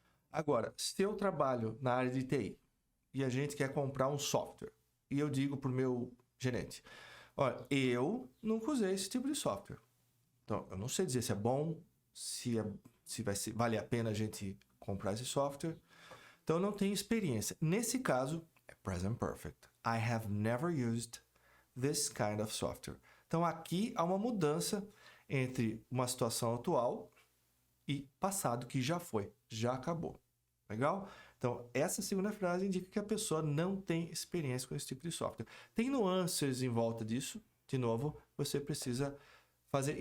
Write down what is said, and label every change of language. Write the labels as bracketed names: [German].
[Portuguese] Agora, se eu trabalho na área de TI e a gente quer comprar um software e eu digo para o meu gerente, olha, eu nunca usei esse tipo de software. Então, eu não sei dizer se é bom, se vale a pena a gente comprar esse software. Então, eu não tenho experiência. Nesse caso, é present perfect. [English] I have never used this kind of software. [Portuguese] Então, aqui há uma mudança entre uma situação atual e passado que já foi, já acabou. Legal? Então, essa segunda frase indica que a pessoa não tem experiência com esse tipo de software. Tem nuances em volta disso. De novo, você precisa fazer.